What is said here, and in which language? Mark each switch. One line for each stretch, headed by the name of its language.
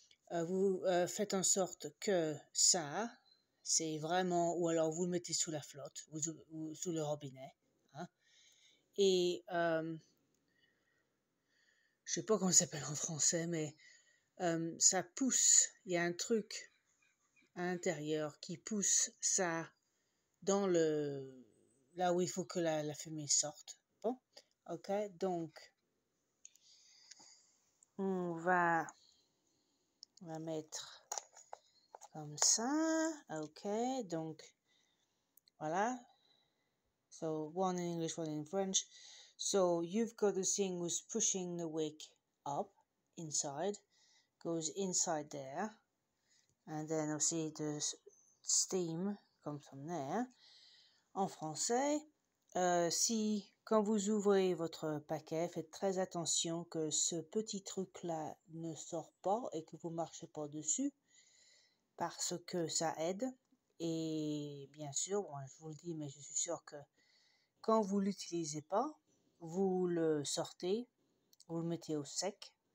French: Vous faites en sorte que ça, c'est vraiment, ou alors vous le mettez sous la flotte, ou sous le robinet, hein, et je sais pas comment ça s'appelle en français, mais ça pousse, il y a un truc à l'intérieur qui pousse ça dans le là où il faut que la fumée sorte. Bon, ok, donc on va mettre comme ça. Ok, donc voilà.
English: So one in English, one in French. So you've got the thing who's pushing the wick up inside, goes inside there, and then obviously the steam comes from there.
French: En français, si quand vous ouvrez votre paquet, faites très attention que ce petit truc-là ne sort pas et que vous marchez pas dessus, parce que ça aide. Et bien sûr, bon, je vous le dis, mais je suis sûre que quand vous l'utilisez pas, vous le sortez, vous le mettez au sec.